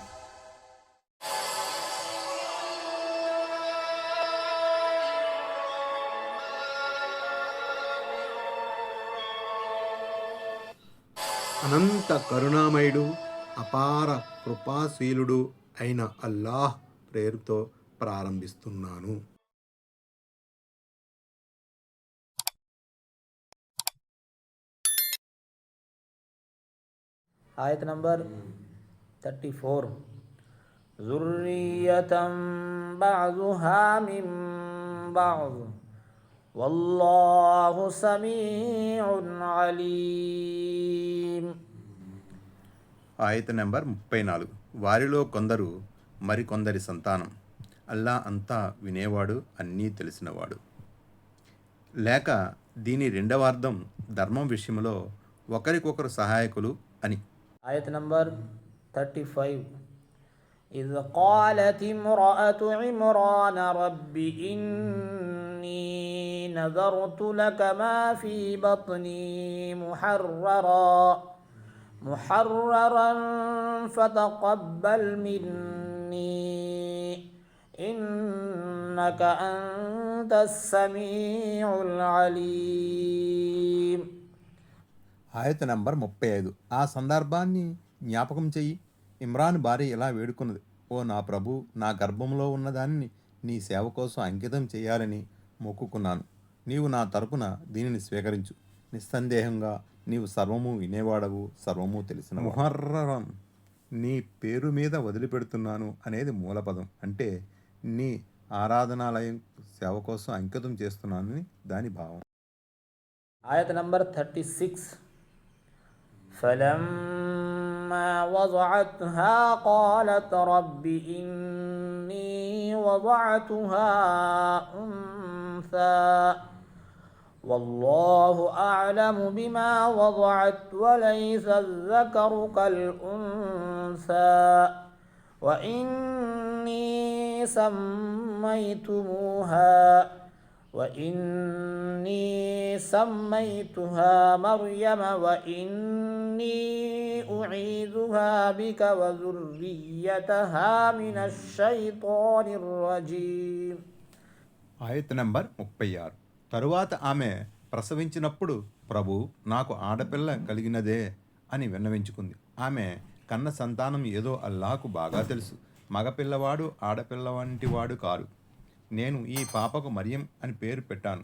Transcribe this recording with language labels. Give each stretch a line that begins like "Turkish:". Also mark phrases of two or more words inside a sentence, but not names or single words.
Telugu: అనంత కరుణామయుడు, అపార కృపాశీలుడు అయిన అల్లాహ్ పేరుతో ప్రారంభిస్తున్నాను. ఆయత్ నంబర్ 34.
Arabic: ذُرِّيَّةً بَعْضُهَا مِن بَعْضٍ وَاللَّهُ سَمِيعٌ عَلِيمٌ.
Telugu: ఆయత నెంబర్ 34. వారిలో కొందరు మరికొందరి సంతానం. అల్లా అంతా వినేవాడు, అన్నీ తెలిసినవాడు. లేక దీని రెండవ అర్థం ధర్మం విషయంలో ఒకరికొకరు సహాయకులు అని. ఆయత్ నంబర్ 35.
Arabic: إذ قالت امرأة عمران رب إني نذرت لك ما في بطني محررا فتقبل مني إنك أنت السميع العليم.
Telugu: ఆయత నంబర్ 35. ఆ సందర్భాన్ని జ్ఞాపకం చెయ్యి. ఇమ్రాన్ భార్య ఇలా వేడుకున్నది: ఓ నా ప్రభు, నా గర్భంలో ఉన్నదాన్ని నీ సేవ కోసం అంకితం చేయాలని మొక్కుకున్నాను. నీవు నా తరపున దీనిని స్వీకరించు. నిస్సందేహంగా నీవు సర్వము వినేవాడవు, సర్వము తెలిసిన. ముహర్రం, నీ పేరు మీద వదిలిపెడుతున్నాను అనేది మూలపదం. అంటే నీ ఆరాధనాలయం సేవ కోసం అంకితం చేస్తున్నానని దాని భావం. ఆయత్ నంబర్ 36.
Arabic: فلما وضعتها قالت رب إني وضعتها أنثى والله أعلم بما وضعت وليس الذكر كالأنثى وإني سميتها مريم وإني أعيذها بك وذريتها من الشيطان الرجيم.
Telugu: ఆయత్ నంబర్ 36. తరువాత ఆమె ప్రసవించినప్పుడు, ప్రభు, నాకు ఆడపిల్ల కలిగినదే అని విన్నవించుకుంది. ఆమె కన్న సంతానం ఏదో అల్లాహకు బాగా తెలుసు. మగపిల్లవాడు ఆడపిల్ల వంటి వాడు కారు. నేను ఈ పాపకు మరియం అని పేరు పెట్టాను.